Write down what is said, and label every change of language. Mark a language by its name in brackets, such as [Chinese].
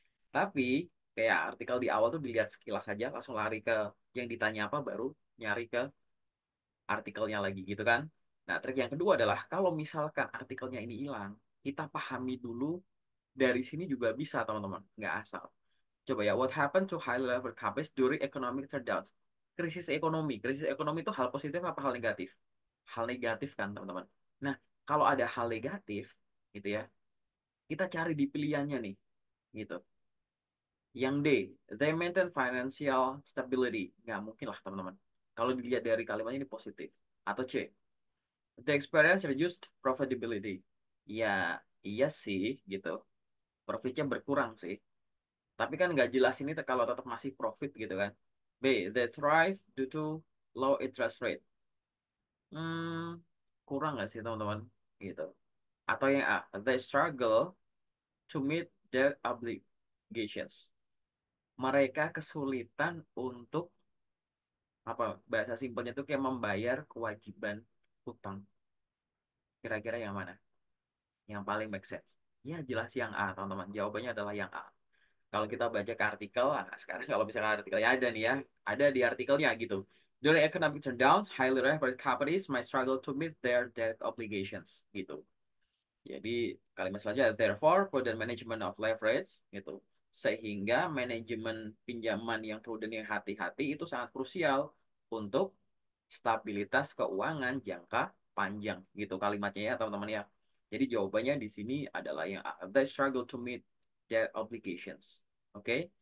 [Indonesian] Tapi kayak artikel di awal tuh dilihat sekilas saja, langsung lari ke yang ditanya apa, baru nyari ke artikelnya lagi gitu kan. Nah, trik yang kedua adalah kalau misalkan artikelnya ini hilang, kita pahami dulu dari sini juga bisa teman-teman, nggak asal. Coba ya, [English] what happened to high level companies during economic turnouts? [Indonesian] Krisis ekonomi. Krisis ekonomi itu hal positif apa hal negatif? Hal negatif kan teman-teman. Nah, kalau ada hal negatif gitu ya, kita cari di pilihannya nih gitu. Yang D, [English] they maintain financial stability. [Indonesian] Nggak mungkin lah teman-teman. Kalau dilihat dari kalimatnya ini positif. Atau C, [English] the experience reduced profitability. [Indonesian] Ya, iya sih gitu. Profitnya berkurang sih. Tapi kan nggak jelas ini kalau tetap masih profit gitu kan. [English] B, they thrive due to low interest rate. [Indonesian] Hmm, kurang nggak sih teman-teman? Gitu. Atau yang A, [English] they struggle to meet their obligations. [Indonesian] Mereka kesulitan untuk apa bahasa simpelnya itu kayak membayar kewajiban hutang. Kira-kira yang mana? Yang paling make sense? Ya jelas yang A teman-teman. Jawabannya adalah yang A. Kalau kita baca ke artikel, nah sekarang kalau misalnya artikelnya ada nih ya, ada di artikelnya gitu. [English] During economic turndowns, highly leveraged companies might struggle to meet their debt obligations gitu. [Indonesian] Jadi kalimat selanjutnya, [English] therefore, prudent management of leverage gitu. [Indonesian] Sehingga manajemen pinjaman yang prudent yang hati-hati itu sangat krusial untuk stabilitas keuangan jangka panjang gitu kalimatnya ya teman-teman ya. Jadi jawabannya di sini adalah yang A, [English] they struggle to meet their obligations. [Indonesian] Oke. Okay?